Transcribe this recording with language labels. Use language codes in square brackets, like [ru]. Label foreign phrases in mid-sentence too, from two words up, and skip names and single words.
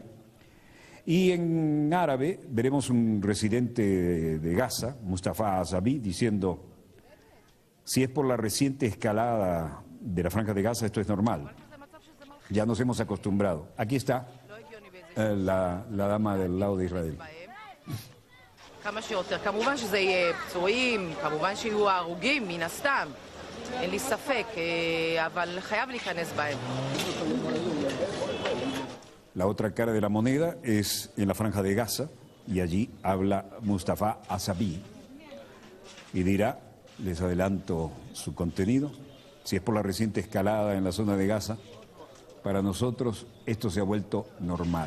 [es] Y en árabe veremos un residente de Gaza, Mustafa Azabi, diciendo: si es por la reciente escalada de la Franja de Gaza, esto es normal. Ya nos hemos acostumbrado. Aquí está la dama del lado de Israel. [he] כמה שיותר. כמובן שזה יהיה פצועים, כמובן שיהיו הרוגים, מן הסתם. אין לי ספק, אבל חייב להיכנס בהם. [es] La otra cara de la moneda es en la Franja de Gaza, y allí habla Mustafa Azabi. Y dirá, les adelanto su contenido, si es por la reciente escalada en la zona de Gaza, para nosotros esto se ha vuelto normal.